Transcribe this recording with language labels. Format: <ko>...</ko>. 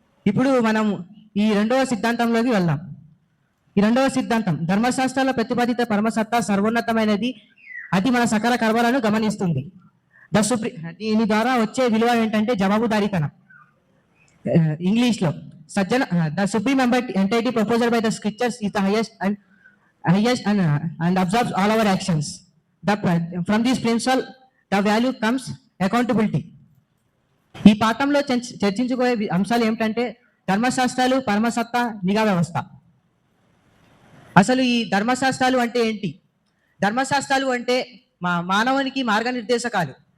<te>ఇప్పుడు మనం ఈ రెండవ సిద్ధాంతంలోకి వెళ్దాం. ఈ రెండవ సిద్ధాంతం ధర్మశాస్త్రాల ప్రతిపాదిత పరమసత్తా సర్వోన్నతమైనది, అది మన సకల కర్మలను గమనిస్తుంది. దీని ద్వారా వచ్చే విలువ ఏంటంటే జవాబుదారీతనం. ఇంగ్లీష్లో</te> <en>The supreme entity proposal by the scriptures is the highest and absorbs all our actions. From this principle the value comes accountability.</en> <te>ఈ పాఠంలో చర్చించుకోయే అంశాలు ఏమిటంటే ధర్మశాస్త్రాలు, పరమసత్తా, నిఘా వ్యవస్థ. అసలు ఈ ధర్మశాస్త్రాలు అంటే ఏంటి? ధర్మశాస్త్రాలు అంటే మానవునికి మార్గనిర్దేశకాలు.</te>